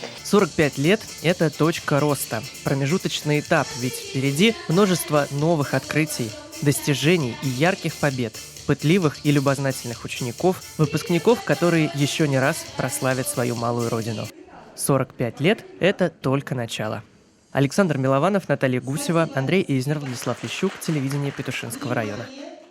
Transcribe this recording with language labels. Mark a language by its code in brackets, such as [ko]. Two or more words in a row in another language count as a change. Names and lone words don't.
[ru] 45 лет – это точка роста, промежуточный этап, ведь впереди множество новых открытий, достижений и ярких побед, пытливых и любознательных учеников, выпускников, которые еще не раз прославят свою малую родину. 45 лет – это только начало. Александр Милованов, Наталья Гусева, Андрей Изнер, Владислав Лещук, телевидение Петушинского района.